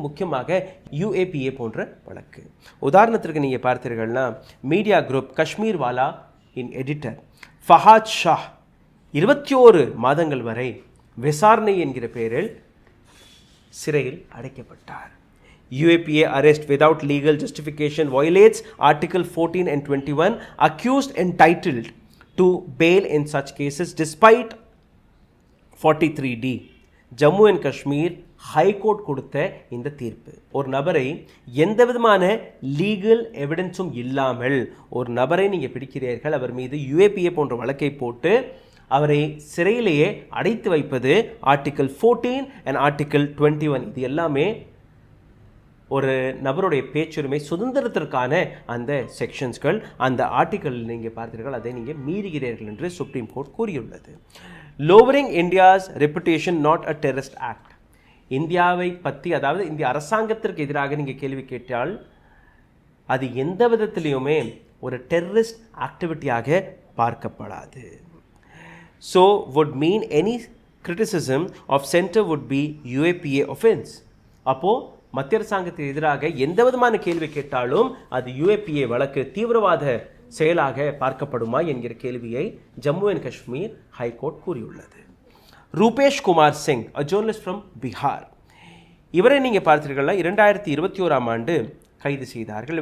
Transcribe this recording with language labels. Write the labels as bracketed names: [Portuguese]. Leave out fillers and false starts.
[Tamil] முக்கியமாக UAPA போன்ற வழக்கு. உதாரணத்திற்கு நீங்கள் பார்த்தீர்கள்னா, மீடியா குரூப் காஷ்மீர் வாலா இன் எடிட்டர் ஃபஹாத் ஷா 21 மாதங்கள் வரை விசாரணை என்கிற பெயரில் சிறையில் அடைக்கப்பட்டார். [English] UAPA arrest without legal justification violates Article 14 and 21, accused entitled to bail in such cases despite 43D. [Tamil] Jammu and Kashmir high court கொடுத்த இந்த தீர்ப்பு. ஒரு நபரை எந்த விதமான லீகல் எவிடன்ஸும் இல்லாமல் ஒரு நபரை நீங்கள் பிடிக்கிறீர்கள், அவர் மீது UAPA போன்ற வழக்கை போட்டு அவரை சிறையிலேயே அடைத்து வைப்பது ஆர்டிக்கல் 14 அண்ட் ஆர்டிக்கல் 21. இது எல்லாமே ஒரு நபருடைய பேச்சுரிமை சுதந்திரத்திற்கான அந்த செக்ஷன்ஸ்கள். அந்த ஆர்டிக்கல் நீங்கள் பார்த்தீர்கள், அதை நீங்கள் மீறுகிறீர்கள் என்று சுப்ரீம் கோர்ட் கூறியுள்ளது. [English] Lowering India's reputation not a terrorist act. [Tamil] இந்தியாவை பற்றி, அதாவது இந்திய அரசாங்கத்திற்கு எதிராக நீங்கள் கேள்வி கேட்டால் அது எந்த விதத்திலையுமே ஒரு terrorist ஆக்டிவிட்டியாக பார்க்கப்படாது. [English] So would mean any criticism of center would be UAPA offense. [Tamil] அப்போ மத்திய அரசாங்கத்துக்கு எதிராக எந்த விதமான கேள்வி கேட்டாலும் அது UAPA வழக்கு, தீவிரவாத செயலாக பார்க்கப்படுமா என்கிற கேள்வியை ஜம்மு அண்ட் காஷ்மீர் ஹைகோர்ட் கூறியுள்ளது. Rupesh Kumar Singh, [English] a journalist from [Tamil] Bihar, இவரை நீங்கள் பார்த்தீர்கள்னா 2021ஆம் ஆண்டு கைது செய்தார்கள்.